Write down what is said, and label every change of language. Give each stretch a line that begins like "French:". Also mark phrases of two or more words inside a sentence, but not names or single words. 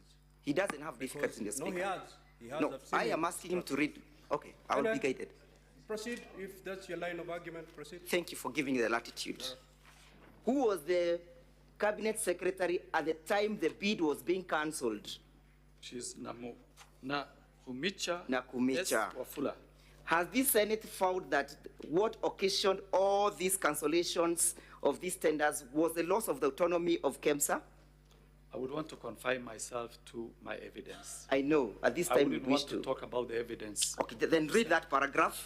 English: He doesn't have difficulties in the speaker. No, he has. He has. No, I am asking him to read. Okay, I will be guided. Proceed, if that's your line of argument, proceed. Thank you for giving me the latitude. Who was the Cabinet Secretary at the time the bid was being cancelled? She's Nakumicha. Nakumicha. Wafula. Has this Senate found that what occasioned all these cancellations of these tenders was the loss of the autonomy of KEMSA? I would want to confine myself to my evidence. I know. At this time, I wouldn't want to talk about the evidence. Okay, then read that paragraph.